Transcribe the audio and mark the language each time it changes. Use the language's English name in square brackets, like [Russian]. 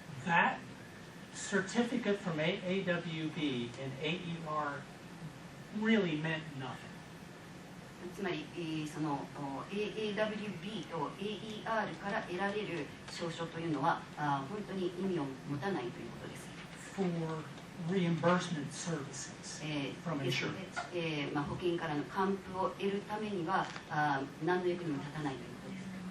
[English] That certificate from AAWB and AER really meant nothing. [Japanese] つまり、その AAWB と AER から得られる証書というのは本当に意味を持たないということです。 [English] For reimbursement services from insurance. [Japanese] 保険からの還付を得るためには何の役にも立たないということです。